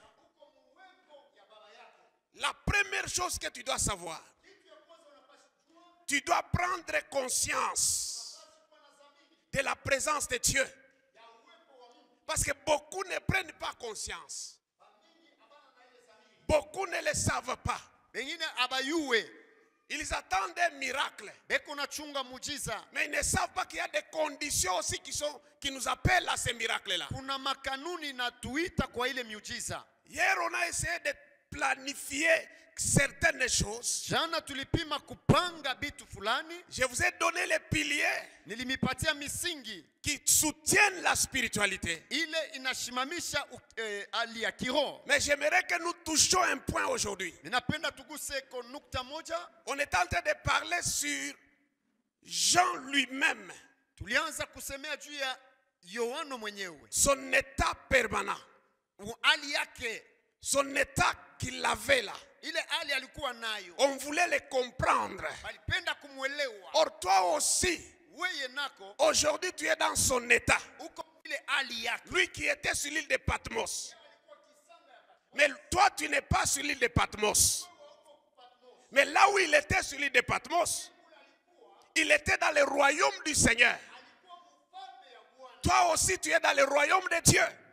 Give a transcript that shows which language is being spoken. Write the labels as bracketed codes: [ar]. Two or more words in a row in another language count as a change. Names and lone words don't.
[fr] La première chose que tu dois savoir, tu dois prendre conscience de la présence de Dieu. Parce que beaucoup ne prennent pas conscience. Beaucoup ne le savent pas. [sw] Bengine abayuwe. [fr] Ils attendent un miracle. [sw] Beko na chunga mujiza. [fr] Mais ils ne savent pas qu'il y a des conditions aussi qui nous appellent à ces miracles-là. [sw] Kuna makanuni na tuita kwa ile miujiza. [fr] Hier, on a essayé de planifier certaines choses. [sw] Jana tulipima kupanga bitu fulani. [fr] Je vous ai donné les piliers [sw] Nilimipatia misingi [fr] qui soutiennent la spiritualité. [sw] ile inashimamisha hali ya kiroho. [fr] Mais j'aimerais que nous touchions un point aujourd'hui. [sw] Ninapenda tuguse ko nukta moja. [fr] On est en train de parler sur Jean lui-même. [sw] Tulianza kusemea juu ya Yohano mwenyewe. [fr] Son état permanent. [sw] Hali yake. [fr] Son état qu'il avait là. [sw] Ile hali alikuwa nayo. [fr] On voulait le comprendre. [sw] Alipenda kumuelewa. [fr] Or toi aussi, [sw] Weye nako. [fr] aujourd'hui tu es dans son état. [sw] Uko ile hali yake. [fr] Lui qui était sur l'île de Patmos. Mais toi tu n'es pas sur l'île de Patmos. Mais là où il était sur l'île de Patmos, il était dans le royaume du Seigneur. Toi aussi tu es dans le royaume de Dieu.